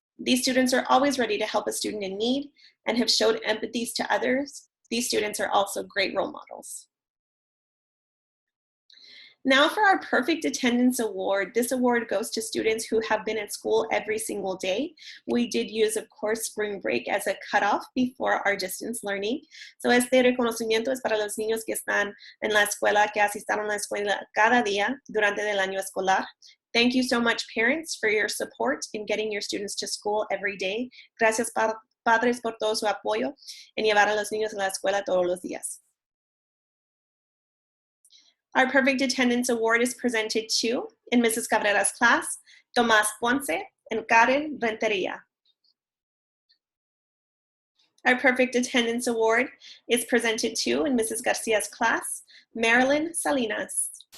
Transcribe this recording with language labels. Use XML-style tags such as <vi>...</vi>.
<en>These students are always ready to help a student in need and have showed empathy to others. These students are also great role models. Now for our Perfect Attendance Award. This award goes to students who have been at school every single day. We did use, of course, spring break as a cutoff before our distance learning.</en> <es>So este reconocimiento es para los niños que están en la escuela, que asistieron a la escuela cada día durante el año escolar.</es> <en>Thank you so much, parents, for your support in getting your students to school every day.</en> <es>Gracias, padres, por todo su apoyo en llevar a los niños a la escuela todos los días.</es> <en>Our Perfect Attendance Award is presented to, in Mrs. Cabrera's class, Tomás Ponce and Karen Renteria. Our Perfect Attendance Award is presented to, in Mrs. Garcia's class, Marilyn Salinas.</en>